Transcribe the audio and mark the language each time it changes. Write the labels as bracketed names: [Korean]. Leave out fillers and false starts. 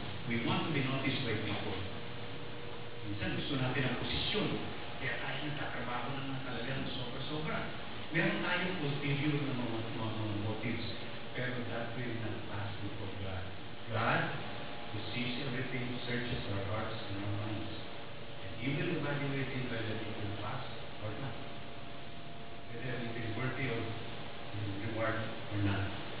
[English] We want to be noticed by people. [Filipino] Minsan gusto natin ang posisyon. Kaya tayo nagtatrabaho na talagang sobra-sobra. Meron tayong ulterior na mga motives. Pero [English] that will not pass before God. God, who sees everything, searches our hearts and our minds. And He will evaluate it whether it will pass or not. Whether it is worthy of reward or not.